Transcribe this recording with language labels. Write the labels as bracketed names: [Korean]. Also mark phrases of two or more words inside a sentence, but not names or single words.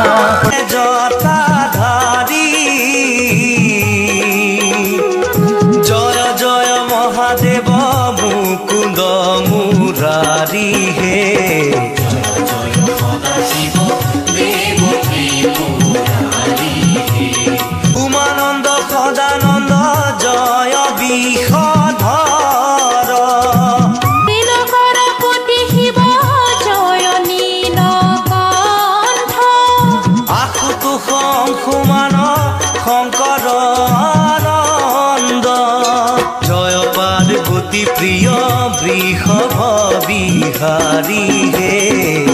[Bangla] জটাধারী জয় জয় মহাদেব মুকুন্দ মুরারি হে উমানন্দ সদানন্দ জয় বিষধর নীলকরপতি শিব জয় নীলকণ্ঠ [Assamese] আশুতোষ অংশুমান শংকৰ আনন্দ জয় পাৰ্বতী প্ৰিয় বৃষভ বিহাৰী হে